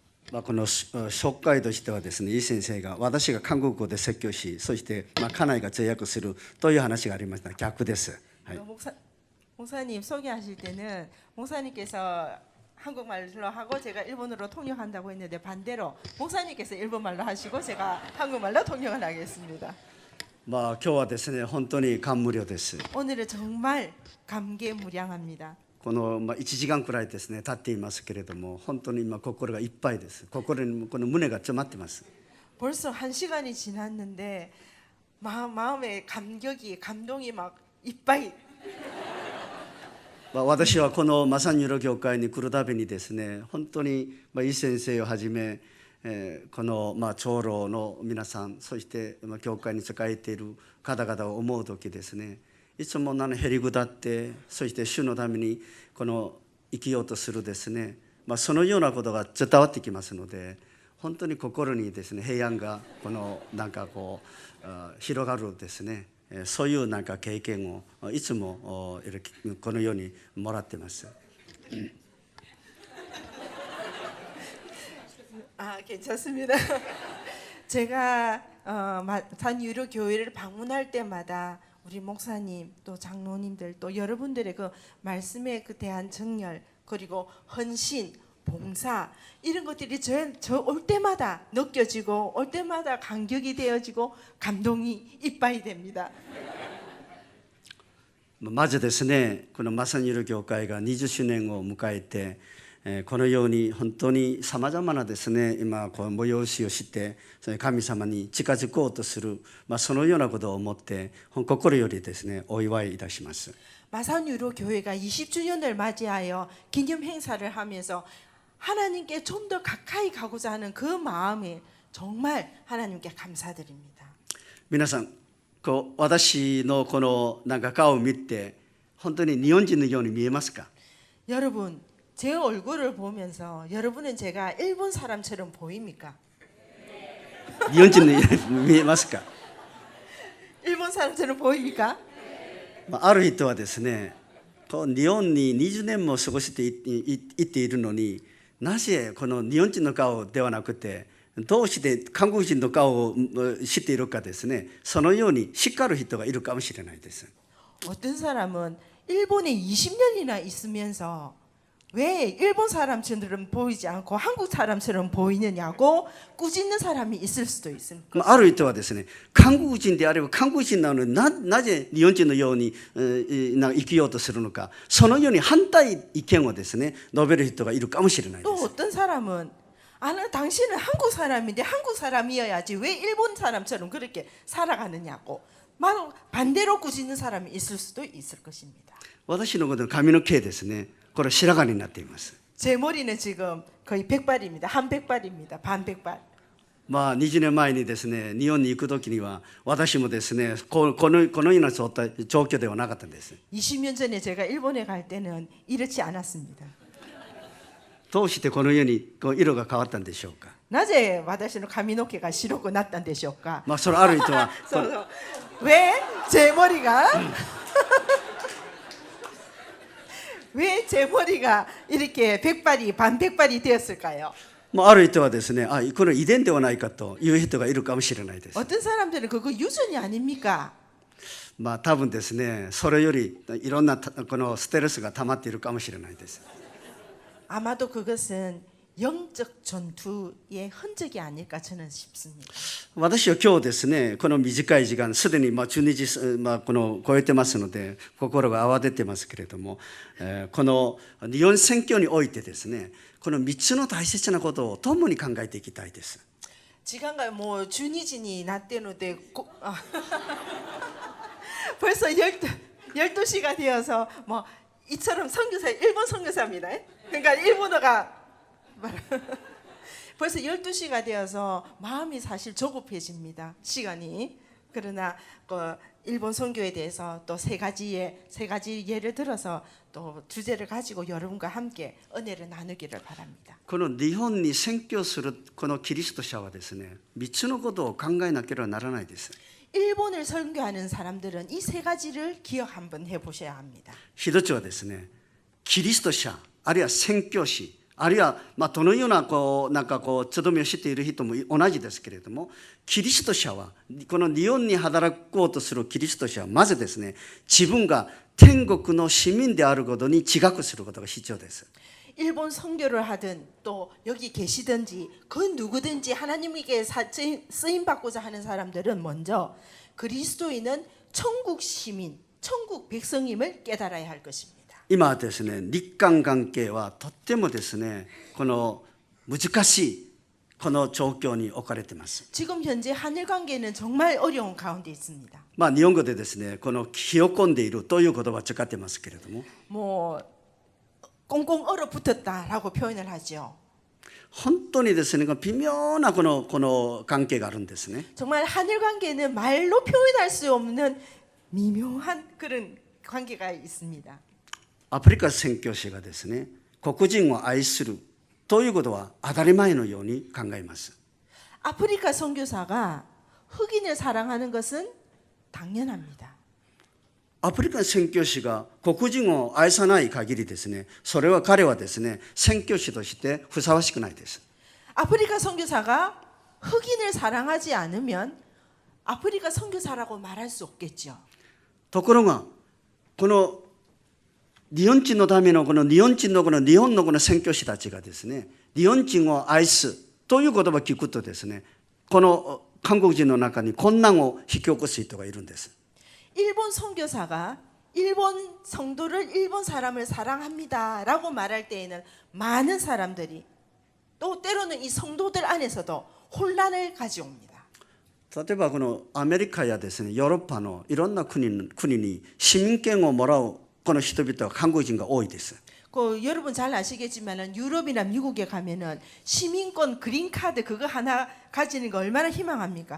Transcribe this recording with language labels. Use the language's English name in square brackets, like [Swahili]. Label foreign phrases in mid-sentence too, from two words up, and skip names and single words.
[Japanese] この紹介としてはですね、イ先生が私が韓国語で説教し、そして家内が通訳するという話がありました。逆です。はい、 [Korean] 목사님 소개하실 때는 목사님께서 한국말로 하고 제가 일본어로 통역한다고 했는데 반대로 목사님께서 일본말로 하시고 제가 한국말로 통역을 하겠습니다. [Japanese] 今日はですね、本当に感無量です。 [Korean] 오늘은 정말 감개무량합니다. [Japanese] この1時間くらいですね経っていますけれども、本当に今心がいっぱいです。心にこの胸が詰まってます。 [Korean] 벌써 1시간이 지났는데 마음에 감동이 막 이빠이. [Japanese] 私はこのマサニューロ教会に来るたびにですね、本当にイ先生をはじめ、この長老の皆さん、そして教会に仕えている方々を思うときですね、いつもへりくだって、そして主のためにこの生きようとするですね、そのようなことが伝わってきますので、本当に心にですね平安がこの広がるですね、そういう経験をいつもこのようにもらってます。 [Korean] 괜찮습니다. 제가 산유로 교회를 방문할 때마다 우리 목사님 또 장로님들 또 여러분들의 그 말씀에 그 대한 정열 그리고 헌신 봉사 이런 것들이 저 올 때마다 느껴지고 올 때마다 감격이 되어지고 감동이 이빠이 됩니다. [Japanese] まずですね、このマサニューロ教会が20周年を迎えて、このように本当にさまざまなですね、今こう催しをして神様に近づこうとする、そのようなことを思って心よりですねお祝いいたします。 [Korean] 마산유로 교회가 20주년을 맞이하여 기념 행사를 하면서 하나님께 좀 더 가까이 가고자 하는 그 마음에 정말 하나님께 감사드립니다. [Japanese] 皆さん、私のこの顔を見て本当に日本人のように見えますか？ [Korean] 여러분, 제 얼굴을 보면서 여러분은 제가 일본 사람처럼 보입니까? [Japanese] 日本人のように見えますか？ [Korean] 일본 사람처럼 보입니까? [Japanese] ある人はですね、日本に20年も過ごしていっているのに、なぜこの日本人の顔ではなくてどうして韓国人の顔を知っているかですね、そのように叱る人がいるかもしれないです。 [Korean] 어떤 사람은 일본에 20년이나 있으면서 왜 일본 사람처럼 보이지 않고 한국 사람처럼 보이느냐고 꾸짖는 사람이 있을 수도 있습니다. [Japanese] ある人はですね、韓国人であれば韓国人なのになぜ日本人のように生きようとするのか、そのように反対意見をですね述べる人がいるかもしれないで [Korean] 또 [Japanese] す。 [Korean] 어떤 사람은 당신은 한국 사람인데 한국 사람이어야지 왜 일본 사람처럼 그렇게 살아가느냐고 반대로 꾸짖는 사람이 있을 수도 있을 것입니다. [Japanese] 私のことの髪の毛ですね、これ白髪になっています。 [Korean] 제 머리는 지금 거의 백발입니다. 한 백발입니다. 반 백발. [Japanese] 20 年前にですね日本に行く時には私もですねこのような状況ではなかったんです。 [Korean] 20년 전에 제가 일본에 갈 때는 이렇지 않았습니다. [Japanese] どうしてこのように色が変わったんでしょうか。 나제 私の髪の毛が白くなったんでしょうか。それある人は [Korean] 왜 제 머리가 왜 제 머리가 이렇게 백발이 반 백발이 되었을까요? [Japanese] ある人はですね、この遺伝ではないかという人がいるかもしれないです。 [Korean] 어떤 사람들은 그거 유전이 아닙니까? [Japanese] 多分ですね、それよりいろんなこのストレスが溜まっているかもしれないです。 [Korean] 아마도 그것은 영적 전투의 흔적이 아닐까 저는 싶습니다. [Japanese] 私は今日ですね、この短い時間すでに12時この超えてますので心が慌ててますけれども、この日本選挙においてですね、この3つの大切なことを共に考えていきたいです。 [Korean] 지금가 뭐 준이진이 났대는데 벌써 12시가 되어서 뭐 이처럼 선교사 일본 선교사입니다. 그러니까 일본어가 벌써 12시가 되어서 마음이 사실 조급해집니다. 시간이. 그러나 그 일본 선교에 대해서 또 세 가지 예를 들어서 또 주제를 가지고 여러분과 함께 은혜를 나누기를 바랍니다. [Japanese] この日本に宣教するこのキリスト者はですね、3つのことを考えなければならないです。 [Korean] 일본을 선교하는 사람들은 이 세 가지를 기억 한번 해보셔야 합니다. [Japanese] 一つはですね、キリスト者あるいは宣教師あるいは、どのようななんかとどめを知っている人も同じですけれども、キリスト者は、この日本に働こうとするキリスト者は、まずですね、自分が天国の市民であることに自覚することが必要です。 [Korean] 일본 선교를 하든 또 여기 계시든지 그 누구든지 하나님에게 쓰임 받고자 하는 사람들은 먼저 그리스도인은 천국 시민, 천국 백성임을 깨달아야 할 것입니다. [Japanese] 今ですね、日韓関係はとってもですね、この難しいこの状況に置かれています。 [Korean] 지금 현재 한일 관계는 정말 어려운 가운데 있습니다. [Japanese] 日本語でですね、このひよこんでいるという言葉を使ってますけれども、 [Korean] 뭐 꽁꽁 얼어붙었다라고 표현을 하죠. [Japanese] 本当にですね、微妙なこの関係があるんですね。 [Korean] 정말 한일 관계는 말로 표현할 수 없는 미묘한 그런 관계가 있습니다. [Japanese] アフリカ宣教師がですね、黒人を愛するということは当たり前のように考えます。 [Korean] 아프리카 선교사가 흑인을 사랑하는 것은 당연합니다. [Japanese] アフリカ宣教師が黒人を愛さない限りですね、それは彼はですね、宣教師としてふさわしくないです。 [Korean] 아프리카 선교사가 흑인을 사랑하지 않으면 아프리카 선교사라고 말할 수 없겠죠. [Japanese] ところがこの日本人のためのこの日本人のこの日本のこの宣教師たちがですね、日本人を愛すという言葉を聞くとですね、この韓国人の中に混乱を引き起こす人がいるんです。 [Korean] 일본 선교사가 일본 성도를 일본 사람을 사랑합니다라고 말할 때에는 많은 사람들이 또 때로는 이 성도들 안에서도 혼란을 가져옵니다. [Japanese] 例えばこのアメリカやですね、ヨーロッパのいろんな国に市民権をもらうこの人々は韓国人が多いです。 [Korean] 여러분 잘 아시겠지만은 유럽이나 미국에 가면은 시민권 그린카드 그거 하나 가지는 거 얼마나 희망합니까?